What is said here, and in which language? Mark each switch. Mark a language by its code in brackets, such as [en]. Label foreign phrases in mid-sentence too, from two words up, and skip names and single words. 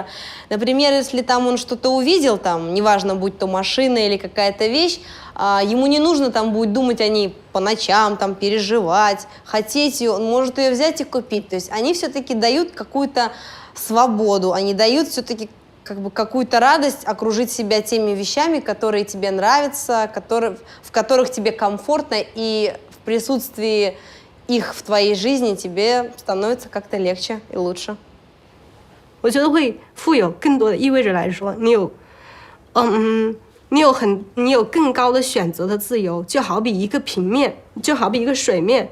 [ru] Например, если там он что-то увидел, там, неважно, будь то машина или какая-то вещь, ему не нужно там будет думать о ней по ночам, там, переживать, хотеть ее, он может ее взять и купить. То есть они все-таки дают какую-то свободу, они дают все-таки как бы какую-то радость окружить себя теми вещами, которые тебе нравятся, в которых тебе комфортно, и в присутствии их в твоей жизни тебе становится как-то легче и лучше. [zh] 我觉得会富有更多的意味着来说，你有更高的选择的自由，就好比一个平面，就好比一个水面。